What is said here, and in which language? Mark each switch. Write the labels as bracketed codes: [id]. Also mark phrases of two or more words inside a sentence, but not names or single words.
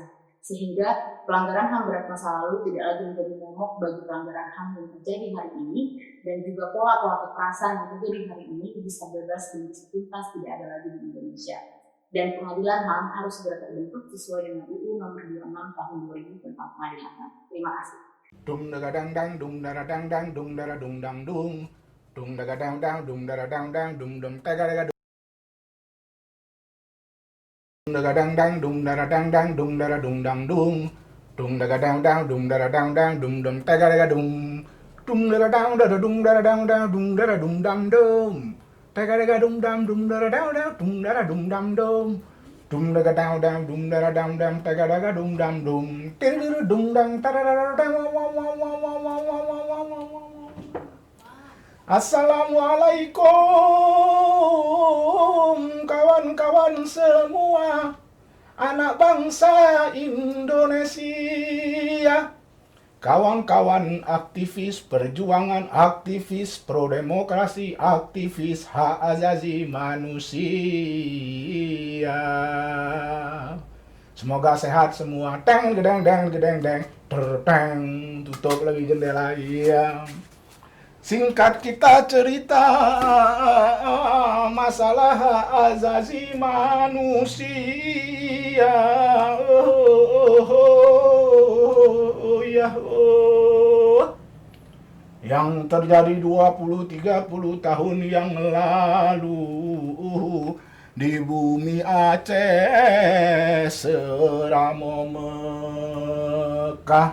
[id] Sehingga pelanggaran HAM berat masa lalu tidak lagi menjadi momok bagi pelanggaran HAM yang terjadi hari ini, dan juga pola-pola kekerasan yang terjadi hari ini bisa bebas dan bisa tuntas tidak ada lagi di Indonesia. Dan pengadilan HAM harus segera terbentuk sesuai dengan UU Nomor 26 Tahun 2000 tentang pengadilan HAM. Terima kasih. Dung daga dang dang dung dara dang dang dung dara dung dang dung daga dang dang dung dara dang dang dung dum taga daga dung daga dang dang dung dara dang dang dung dara dung daga dang dang dung dara dang dang dung dum taga daga dung dara dang dara dung dara dang dang dung dara dung dang dum taga daga dung dara dang dang dung dara dung dang dum daga dang dang dung dara dang dang taga daga dung tiru dung dang tarara dang Assalamualaikum kawan-kawan semua, anak bangsa Indonesia, kawan-kawan aktivis perjuangan, aktivis pro demokrasi, aktivis hak asasi manusia. Semoga sehat semua. Teng gedeng deng gedeng deng. Terteng, tutup lagi jendela. Iya. Singkat kita cerita masalah hak asasi manusia. Yang terjadi 20-30 tahun yang lalu di bumi Aceh Seramo Mekah.